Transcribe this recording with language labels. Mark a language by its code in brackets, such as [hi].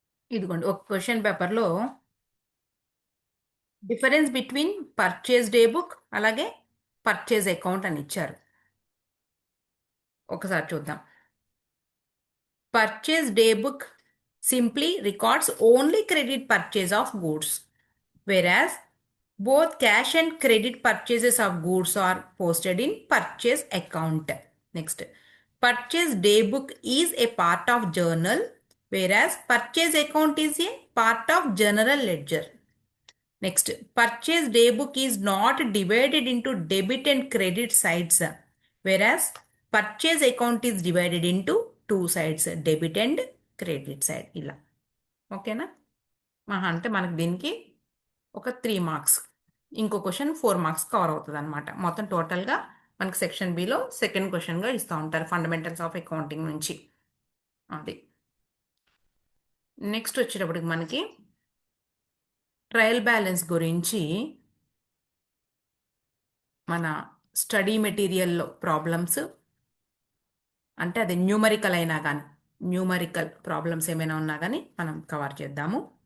[te] ఇదిగోండి ఒక క్వశ్చన్ పేపర్లో difference between purchase day book అలాగే పర్చేజ్ అకౌంట్ అని ఇచ్చారు. ఒకసారి చూద్దాం. [en] Purchase day book simply records only credit purchase of goods, whereas both cash and credit purchases of goods are posted in purchase account. Next, purchase day book is a part of journal, whereas purchase account is a part of general ledger. Next, purchase day book is not divided into debit and credit sides, whereas purchase account is divided into two sides, debit and credit side. [te] ఇలా ఓకేనా? అంటే మనకి దీనికి ఒక 3 marks, ఇంకో question 4 marks cover అవుతుంది అనమాట. మొత్తం టోటల్గా మనకి సెక్షన్ బిలో సెకండ్ క్వశ్చన్గా ఇస్తూ ఉంటారు ఫండమెంటల్స్ ఆఫ్ అకౌంటింగ్ నుంచి. అది నెక్స్ట్ వచ్చేటప్పటికి మనకి ట్రయల్ బ్యాలెన్స్ గురించి మన స్టడీ మెటీరియల్లో ప్రాబ్లమ్స్, అంటే అది న్యూమరికల్ అయినా కానీ న్యూమరికల్ ప్రాబ్లమ్స్ ఏమైనా ఉన్నా కానీ మనం కవర్ చేద్దాము.